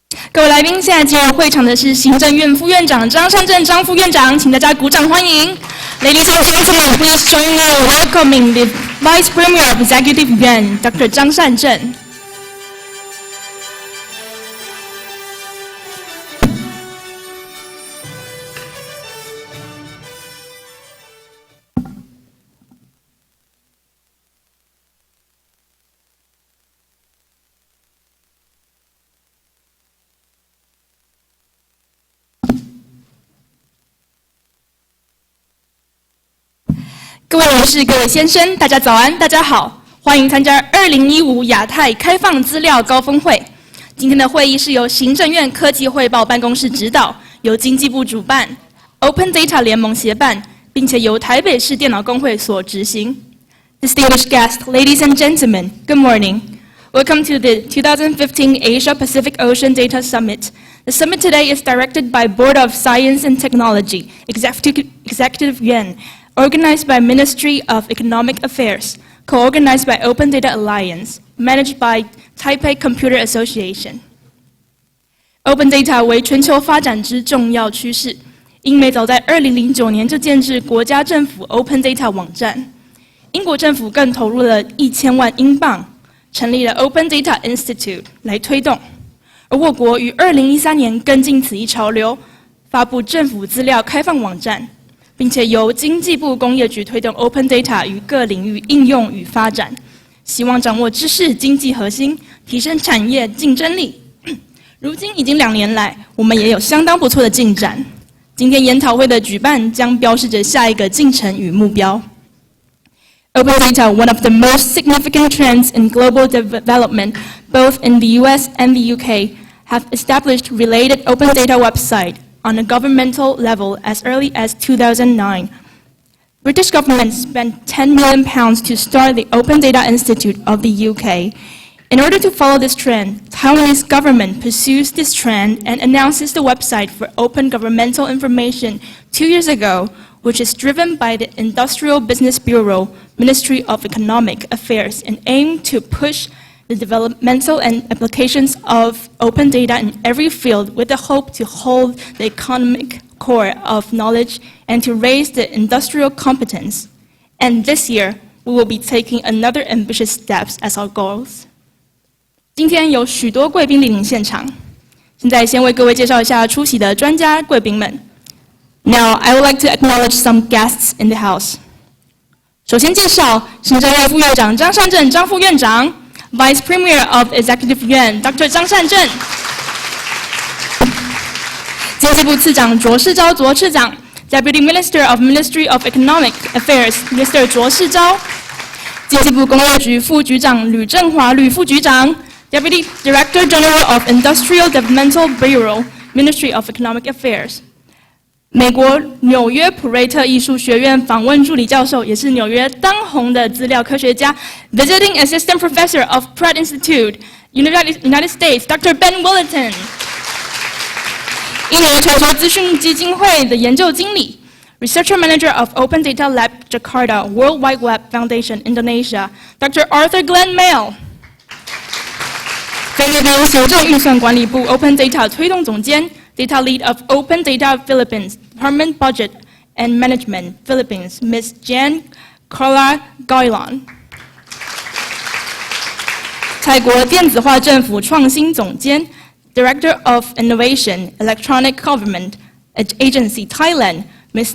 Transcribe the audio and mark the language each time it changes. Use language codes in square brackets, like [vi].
[zh] 各位来宾，现在进入会场的是行政院副院长张善政张副院长，请大家鼓掌欢迎。 [en] Ladies and gentlemen, please join me in welcoming the Vice Premier of Executive Yuan, Dr. [zh] 张善政。各位女士、各位先生，大家早安，大家好，欢迎参加2015亚太开放资料高峰会。今天的会议是由行政院科技汇报办公室指导，由经济部主办 ，Open Data 联盟协办，并且由台北市电脑工会所执行。 [en] Distinguished guests, ladies and gentlemen, good morning. Welcome to the 2015 Asia Pacific Ocean Data Summit. The summit today is directed by Board of Science and Technology, Executive Yuan.Organized by Ministry of Economic Affairs, co-organized by Open Data Alliance, managed by Taipei Computer Association. [zh] Open Data 为全球发展之重要趋势。英美早在2009年就建制国家政府 Open Data 网站，英国政府更投入了1000万英镑，成立了 Open Data Institute 来推动。而我国于2013年跟进此一潮流，发布政府资料开放网站。并且由经济部工业局推动 Open Data 于各领域应用与发展，希望掌握知识经济核心，提升产业竞争力。如今已经2年来，我们也有相当不错的进展。今天研讨会的举办将标示着下一个进程与目标。 [en] Open Data, one of the most significant trends in global development, both in the US and the UK, have established related Open Data website.On a governmental level as early as 2009. British government spent £10 million to start the Open Data Institute of the UK. In order to follow this trend, Taiwanese government pursues this trend and announces the website for open governmental information 2 years ago, which is driven by the Industrial Business Bureau, Ministry of Economic Affairs, and aim to push the developmental and applications of open data in every field with the hope to hold the economic core of knowledge and to raise the industrial competence. And this year, we will be taking another ambitious steps as our goals. [zh] 今天有许多贵宾莅临现场，现在先为各位介绍一下出席的专家贵宾们。 [en] Now, I would like to acknowledge some guests in the house. [zh] 首先介绍行政院副院长张善政张副院长。 [en] Vice Premier of Executive Yuan, Dr. 张善政， [zh] 经济部次长卓世昭卓次长 [en] ，Deputy Minister of Ministry of Economic Affairs, Mr. 卓世昭， [zh] 经济部工业局副局长吕振华吕副局长 [en] ，Deputy Director General of Industrial Developmental Bureau, Ministry of Economic Affairs。 [zh] 美国纽约普瑞特艺术学院访问助理教授，也是纽约当红的资料科学家 ， [en] Visiting Assistant Professor of Pratt Institute, United States, Dr. Ben Wellington。 [zh] 印尼全球资讯基金会的研究经理 [en] ，Researcher Manager of Open Data Lab Jakarta, World Wide Web Foundation, Indonesia, Dr. Arthur Glenn Mail。 [zh] 菲律宾行政预算管理部 Open Data 推动总监。 [en] Data Lead of Open Data Philippines, Department Budget and Management, Philippines, Ms. Jan Carla Gailon. [zh] 泰国电子化政府创新总监 [en] Director of Innovation, Electronic Government Agency, Thailand, Ms.